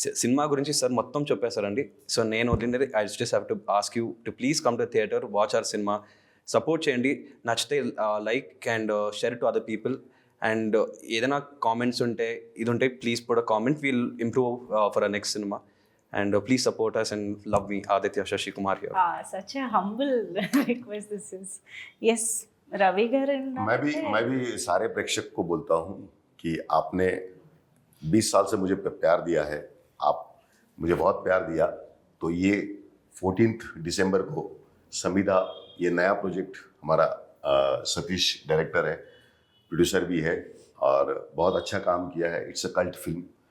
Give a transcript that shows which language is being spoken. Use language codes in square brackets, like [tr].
[te] Cinema గురించి sir మొత్తం చెప్పేశారండి. So నేను వదిలినది [en] I just have to ask you to please come to theatre, watch our cinema, support చేయండి. [te] నచ్చితే [en] Like and share to other people. And ఏదైనా comments ఉంటే ఇది ఉంటే please put a comment, will improve for a next cinema. And please support us and love me, Aditya Shashi Kumar here. Such a humble request this is. Yes, Ravi garu. [hi] मैं भी सारे प्रेक्षक को बोलता हूँ कि आपने 20 साल से मुझे प्यार दिया है, आप मुझे बहुत प्यार दिया. तो ये 14th दिसंबर को समीदा, ये नया प्रोजेक्ट हमारा, सतीश डायरेक्टर है, प्रोड्यूसर भी है और बहुत अच्छा काम किया है. [en] It's a cult film.